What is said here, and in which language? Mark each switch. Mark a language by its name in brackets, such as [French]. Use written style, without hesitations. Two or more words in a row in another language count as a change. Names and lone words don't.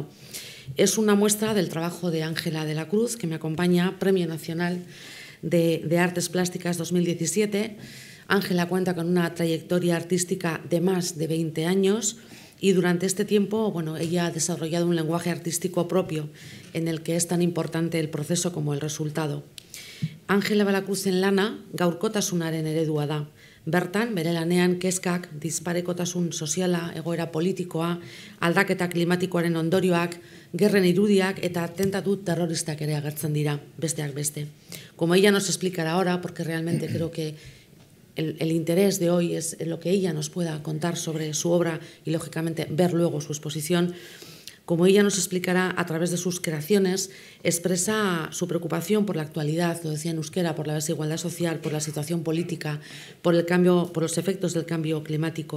[Spanish] Es una muestra del trabajo de Ángela de la Cruz, que me acompaña, Premio Nacional de Artes Plásticas 2017. Ángela cuenta con una trayectoria artística de más de 20 años y durante este tiempo, bueno, ella ha desarrollado un lenguaje artístico propio en el que es tan importante el proceso como el resultado. [Basque] Ángela Belacruzen lana gaurkotasunaren eredua da. Bertan, bere lanean kezkak, disparekotasun soziala, egoera politikoa, aldaketa klimatikoaren ondorioak, gerren irudiak eta atentatu terroristak ere agertzen dira, besteak beste. [Spanish] Como ella nos explicará ahora, porque realmente creo que el interés de hoy es lo que ella nos pueda contar sobre su obra y, lógicamente, ver luego su exposición. Como ella nos explicará a través de sus creaciones, expresa su preocupación por la actualidad, lo decía en euskera, por la desigualdad social, por la situación política, por los efectos del cambio climático.